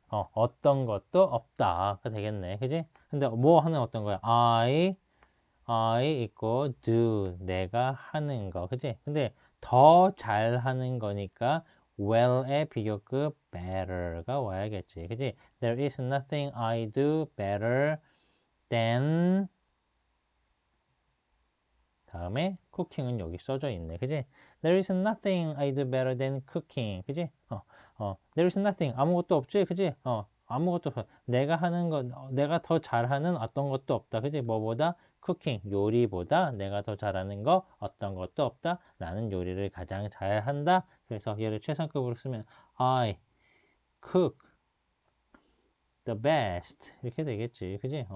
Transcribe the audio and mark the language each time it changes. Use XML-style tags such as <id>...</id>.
<ko>어떤 것도 없다가 되겠네. 그지? 근데 뭐 하는 어떤 거야? I 있고 do 내가 하는 거. 그지? 근데 더 잘하는 거니까 well의 비교급 better가 와야겠지. 그지?</ko> <en>There is nothing I do better than</en> <ko>다음에</ko> <en>cooking은</en> <ko>여기 써져 있네. 그지?</ko> <en>There is nothing I do better than cooking.</en> <ko>그지?</ko> <en>There is nothing.</en> <ko>아무것도 없지? 그지? 아무것도 없어. 내가 하는 거, 내가 더 잘하는 어떤 것도 없다. 그지? 뭐보다? cooking. 요리보다 내가 더 잘하는 거 어떤 것도 없다. 나는 요리를 가장 잘한다. 그래서 얘를 최상급으로 쓰면</ko> <en>I cook the best.</en> <ko>이렇게 되겠지. 그지?</ko>